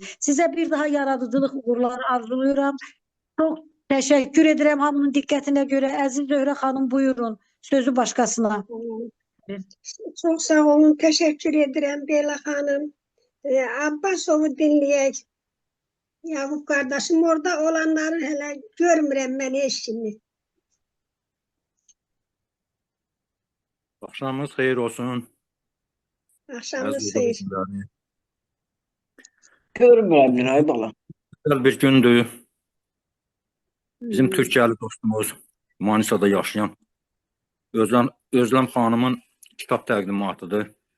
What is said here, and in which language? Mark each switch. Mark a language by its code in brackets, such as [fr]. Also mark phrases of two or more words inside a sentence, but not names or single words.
[tr] Size bir daha yaradıcılık uğurları arzuluyorum. Çok teşekkür ederim hamının dikkatine göre. Aziz Zöhre Hanım buyurun. Sözü başkasına. Çok sağ olun. Teşekkür ederim Bela Hanım. Abbasov'u dinleyek. [az] Yakup kardeşim orada olanları hele görmürəm ben eşini. Axşamınız xeyir olsun. [tr] Akşamınız [az] Əziz xeyir. dostlarım. Görmürəm Günay bala. Gözəl bir gündür. Bizim Türkiyəli dostumuz Manisada yaşayan Özlem xanımın kitab təqdimatıdır.